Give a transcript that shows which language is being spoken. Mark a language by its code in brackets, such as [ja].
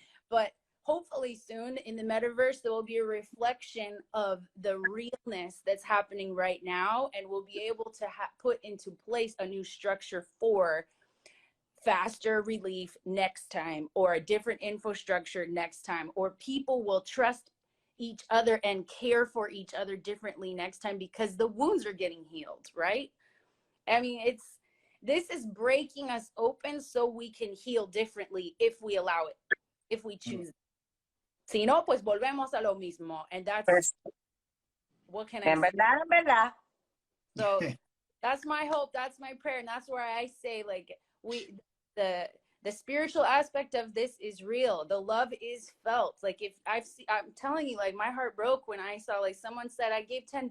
[en] But hopefully soon in the metaverse, there will be a reflection of the realness that's happening right now, and we'll be able to put into place a new structure for faster relief next time, or a different infrastructure next time, or people will trust each other and care for each other differently next time because the wounds are getting healed, right? I mean, this is breaking us open so we can heal differently if we allow it, if we choose. [es] Si no, pues volvemos a lo mismo. [en] And that's, what can I say? [es] En verdad. [en] So that's my hope, that's my prayer, and that's where I say, like, the spiritual aspect of this is real. The love is felt. Like, if I'm telling you, like, my heart broke when I saw, like, someone said, I gave $10.